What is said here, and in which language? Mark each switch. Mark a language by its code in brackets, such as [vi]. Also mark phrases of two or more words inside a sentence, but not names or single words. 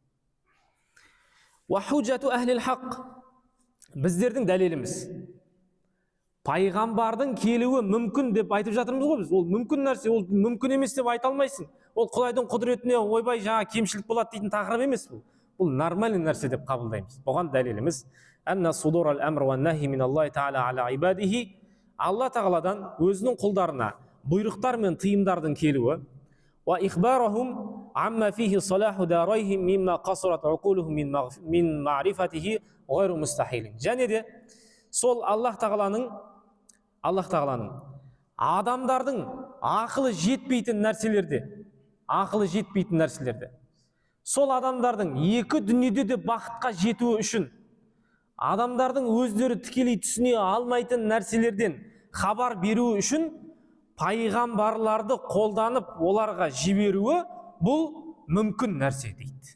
[ar] وحجة أهل الحق, [kk] біздердің дәлеліміз пайғамбардың келуі мүмкін деп айтып жатырмыз ғой біз. Ол мүмкін нәрсе, ол мүмкін емес деп айта алмайсың. Ол Құдайдың құдіретіне ойбай жаңа кемшілік болады дейтін тақырып емес бұл. Бұл нормальный нәрсе деп қабылдаймыз. Бұған дәлеліміз [ar] أن صدور الأمر والنهي من الله تعالى على عباده, [kk] Алла тағаладан өзінің құлдарына бұйрықтар мен тыйымдардың келуі, [ar] وإخبارهم عما فيه صلاح داريهم مما قصرت عقولهم عن معرفته غير مستحيل. [kk] Және де сол Аллах тағаланың адамдардың ақылы жетпейтін нәрселерде, сол адамдардың екі дүниеде де бақытқа жетуі үшін, адамдардың өздері тікелей түсіне алмайтын нәрселерден хабар беруі үшін пайғамбарларды қолданып оларға жіберуі бұл мүмкін нәрсе дейді.